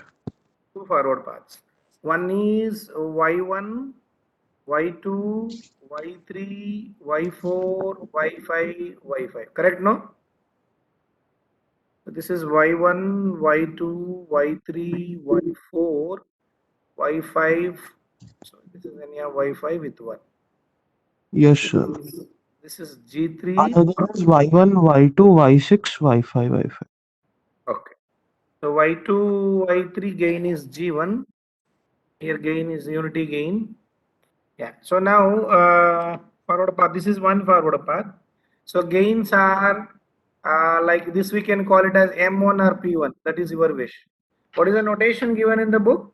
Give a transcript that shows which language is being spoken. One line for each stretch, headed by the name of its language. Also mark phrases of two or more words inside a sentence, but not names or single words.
English: Two forward paths. One is Y1, Y2, Y3, Y4, Y5, Y5. Correct, no? So this is Y1, Y2, Y3, Y4, Y5. So this is any Y5 with 1. Yes, This sir. is this is G3. Another is Y1, Y2, Y6, Y5, Y5. Okay. So Y2, Y3 gain is G1. Here gain is unity gain. Yeah. So now forward path. This is one forward path. So gains are like this. We can call it as M1 or P1. That is your wish. What is the notation given in the book?